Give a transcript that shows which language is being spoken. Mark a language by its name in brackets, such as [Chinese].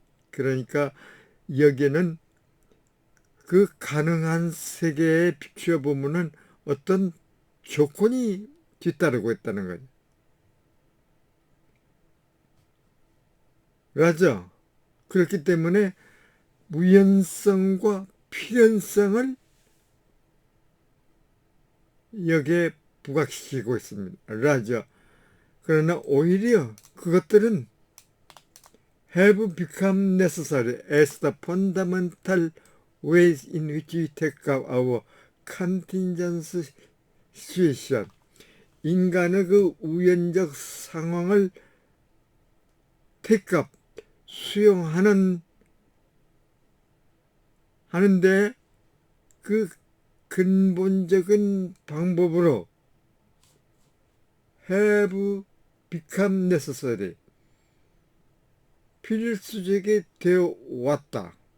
[Korean] 그러니까 여기에는 그 가능한 세계에 비추어보면 어떤 조건이 뒤따르고 있다는 거죠. 맞아. 그렇기 때문에 우연성과 필연성을 여기에 부각시키고 있습니다. 라죠. 그러나 오히려 그것들은 [English] have become necessary as the fundamental ways in which we take up our contingent situation. [Korean] 인간의 그 우연적 상황을 [English] take up, [Korean] 수용하는데 그 근본적인 방법으로 [English] have become necessary, [Korean] 필수적이 되어 왔다.